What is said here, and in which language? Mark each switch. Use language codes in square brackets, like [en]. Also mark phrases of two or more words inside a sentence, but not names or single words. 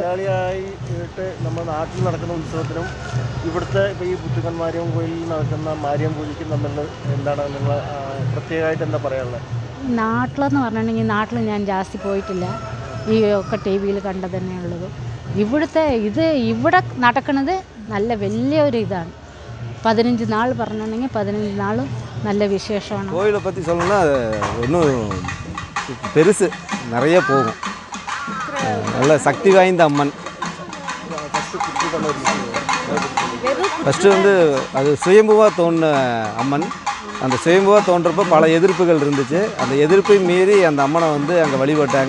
[ml] മലയാളിയായിട്ട് നമ്മുടെ നാട്ടിൽ നടക്കുന്ന ഉത്സവത്തിനും ഇവിടുത്തെ ഇപ്പോൾ ഈ പുത്തുക്കൻ മാരിയമ്മൻ കോയിലിൽ നടക്കുന്ന മാരിയമ്മൻ പൂജയ്ക്കും തമ്മിൽ എന്താണ് നിങ്ങൾ പ്രത്യേകമായിട്ട് എന്താ പറയാനുള്ളത്? നാട്ടിലെന്ന് പറഞ്ഞിട്ടുണ്ടെങ്കിൽ നാട്ടിൽ ഞാൻ ജാസ്തി പോയിട്ടില്ല. ഈ ഒക്കെ ടി വിയിൽ കണ്ടത് തന്നെയുള്ളത്. ഇവിടെ നടക്കുന്നത് നല്ല വലിയൊരു ഇതാണ്. 15 നാൾ പറഞ്ഞിട്ടുണ്ടെങ്കിൽ 15 നാളും നല്ല വിശേഷമാണ്. [ta] கோயிலை பற்றி சொல்லணும்னா அது இன்னும் பெருசு, நிறைய போகும். நல்ல சக்தி வாய்ந்த அம்மன். ஃபஸ்ட்டு வந்து அது சுயம்புவாக தோன்ற அம்மன். அந்த சுயம்புவாக தோன்றப்போ பல எதிர்ப்புகள் இருந்துச்சு. அந்த எதிர்ப்பை மீறி அந்த அம்மனை வந்து அங்கே வழிபட்டாங்க.